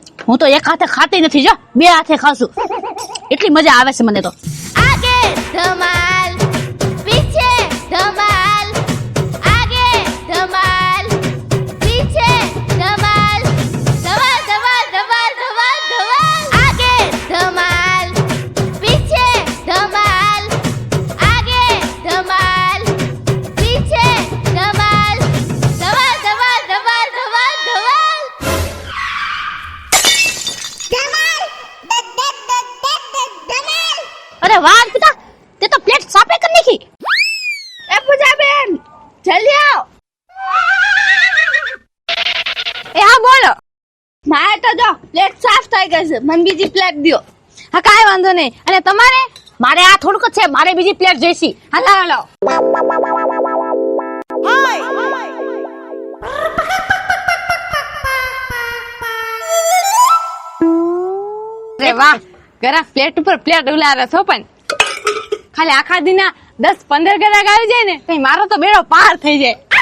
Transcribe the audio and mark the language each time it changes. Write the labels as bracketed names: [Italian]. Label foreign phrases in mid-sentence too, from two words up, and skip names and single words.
[Gujarati] હું તો એક હાથે ખાતી નથી જો, બે હાથે ખાઉં છું. એટલી મજા આવે છે મને તો. [Hindi] आगे धमाल, पीछे धमाल, आगे धमाल, पीछे धमाल, धमाल धमाल धमाल धमाल धमाल, आगे धमाल, पीछे धमाल, आगे धमाल, पीछे धमाल, धमाल धमाल धमाल धमाल धमाल. [Gujarati] અરે વાહ પિતા, તે તો પ્લેટ સાફે કરી નાખી. [Hindi] ए पूजा बेन जल्दी आओ. [Gujarati] એ હા બોલો. મારે તો જો પ્લેટ સાફ થઈ ગઈ છે, મને બીજી પ્લેટ દ્યો. હા કાંઈ વાંધો નહીં. અને તમારે? મારે આ થોડુંક જ છે, મારે બીજી પ્લેટ જોઈશી. હા લાવો લાવો. અરે વાહ, ગરાક પ્લેટ ઉપર પ્લેટ ઉલારે છો પણ ખાલી આખા દિના 10-15 ગરાક આવી જાય ને તો મારો તો બેડો પાર થઈ જાય.